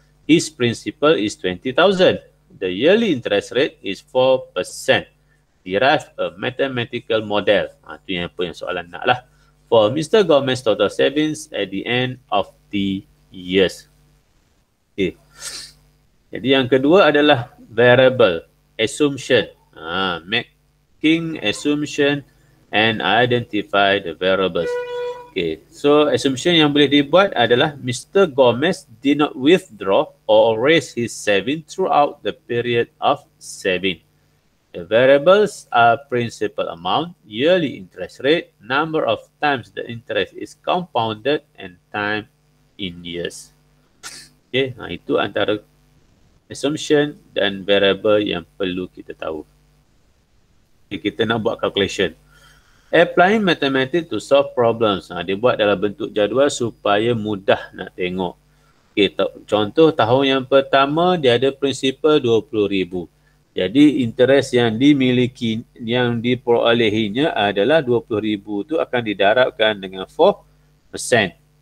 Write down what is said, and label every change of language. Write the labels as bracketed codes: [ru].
[en] His principal is 20,000. The yearly interest rate is 4%. Derive a mathematical model. [ms] Itu yang soalan nak lah. [en] For Mr. Gomez total savings at the end of the years. Okay. [ms] Jadi yang kedua adalah variable, assumption. [en] Making assumption and identify the variables. [ms] Okay, so assumption yang boleh dibuat adalah Mr. [en] Gomez did not withdraw or raise his saving throughout the period of saving. The variables are principal amount, yearly interest rate, number of times the interest is compounded, and time in years. [ms] Okay, itu antara assumption dan variable yang perlu kita tahu. [en] Okay, [ms] kita nak buat [en] calculation. Applying mathematics to solve problems. [ms] Dia buat dalam bentuk jadual supaya mudah nak tengok. Okay, contoh tahun yang pertama dia ada principal 20,000. Jadi interest yang dimiliki, yang diperolehinya adalah 20,000 tu akan didarabkan dengan 4%.